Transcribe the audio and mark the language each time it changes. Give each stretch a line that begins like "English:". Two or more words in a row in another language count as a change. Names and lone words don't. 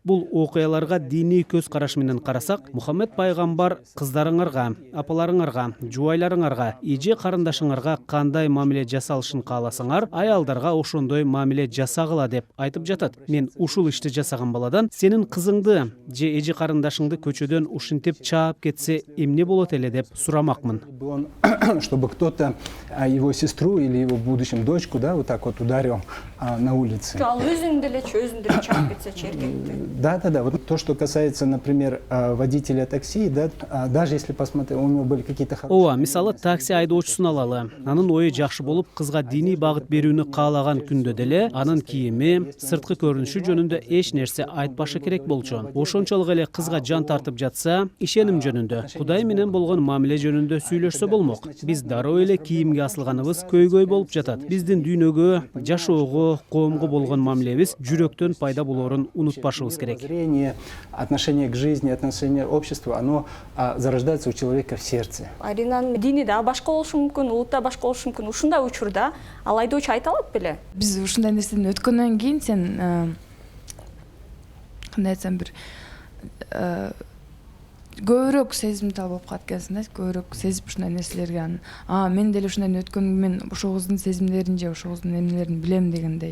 Kyrgyz: Бул окуяларга диний көз караш менен карасак, Мухаммед пайгамбар кыздарыңарга, апаларыңарга, жубайларыңарга, эже карындашыңарга кандай мамиле жасалышын кааласаңар, аялдарга ошондой мамиле жасагыла деп айтып жатат. Мен ушул ишти жасаган баладан сенин кызыңды же эже карындашыңды көчөдөн ушинтип чаап кетсе эмне болот эле деп сурамакмын.
Russian: Чтобы кто-то его сестру или его будущем дочку, да, вот так вот ударил на улице.
Kyrgyz: Ал өзүн деле чаап кетсе эркекти.
Russian: Да. Вот то, что касается, например, водителя такси, да, даже если посмотреть, у него были какие-то хорошие.
Kyrgyz: Мисалы такси айдоочусун алалы. Анын ою жакшы болуп, кызга диний багыт берүүнү каалаган күндө деле анын кийими, сырткы көрүнүшү жөнүндө эч нерсе айтпашы керек болчу. Ошончолук эле кызга жан тартып жатса, ишеним жөнүндө, Кудай менен болгон мамиле жөнүндө сүйлөшсө болмок. Биз дароо эле кийимге асылганыбыз көйгөй болуп жатат. Биздин дүйнөгө, жашоого, коомго болгон мамилебиз жүрөктөн пайда болоорун унутпашыбыз керек.
Russian: Отношение к жизни, отношение к обществу, оно зарождается у человека в сердце.
Kyrgyz: Аринанын дини да башка болушу мүмкүн, улут да башка болушу мүмкүн. Ушундай учурда ал айдоочу айта алат беле? Биз ушундай нерседен өткөндөн кийин сен кандай айтсам бир көбүрөөк сезимтал болуп калат экенсиң да, көбүрөөк сезип ушундай нерселерге мен деле ушундай өткөн, мен ошол кыздын сезимдерин же ошол кыздын эмнелерин билем дегендей.